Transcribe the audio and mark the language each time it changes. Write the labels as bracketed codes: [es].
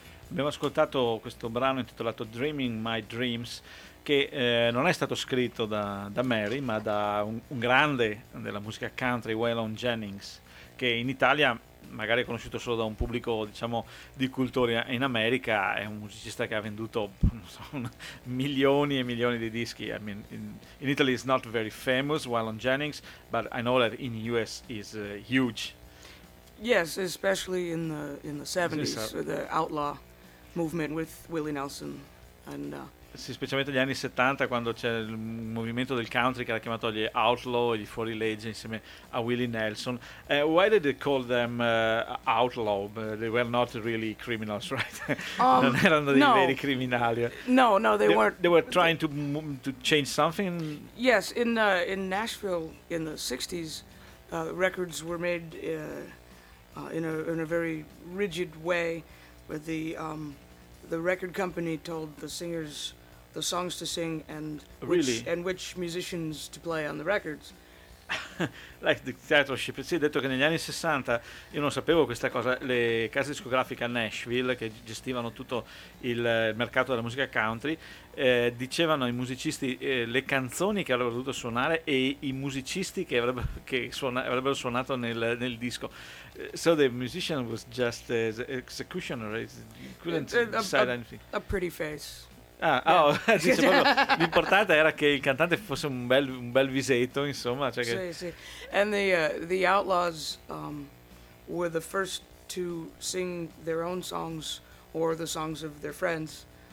[it] Abbiamo ascoltato questo brano intitolato Dreaming My Dreams, che non è stato scritto da Mary, ma da un grande della musica country, Waylon Jennings, che in Italia magari è conosciuto solo da un pubblico, diciamo, di cultori. In America è un musicista che ha venduto, non so, milioni e milioni di dischi. [en] I mean, in Italy is not very famous, Waylon Jennings, but I know that in US is huge. Yes, especially in the 70s, the outlaw movement with Willie Nelson and [it] sì, specialmente negli anni 70, quando c'è il movimento del country che era chiamato gli outlaw, gli fuorilegge, insieme a Willie Nelson. [en] Why did they call them outlaw? They were not really criminals, right? [it] Non erano dei veri criminali. [en] No, they weren't. They were trying to change something. Yes, in Nashville in the 60s, records were made in a very rigid way, with the record company told the singers the songs to sing and which musicians to play on the records. Like dictatorship. [it] Sì, detto che negli anni 60, io non sapevo questa cosa, le case discografiche a Nashville, che gestivano tutto il mercato della musica country, dicevano ai musicisti le canzoni che avrebbero dovuto suonare e i musicisti che avrebbero suonato nel disco. [en] So the musician was just as executioner, couldn't decide anything. A pretty face. Ah, yeah. [it] Oh, l'importante era che il cantante fosse un bel visetto, insomma. Cioè che... Sì, sì. [en] And the Outlaws were the first to sing their own songs or the songs of their friends.